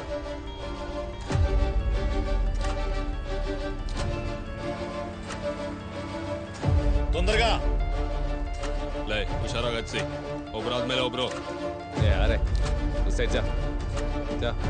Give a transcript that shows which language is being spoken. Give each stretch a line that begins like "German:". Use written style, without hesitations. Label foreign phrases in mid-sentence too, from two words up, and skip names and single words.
Telugu: తొందరగా
Kannada: ಲೈ ಹುಷಾರಾಗಿ ಹಚ್ಚಿ ಒಬ್ರಾದ್ಮೇಲೆ ಒಬ್ರು.
Hindi: अरे उस साइड जा जा.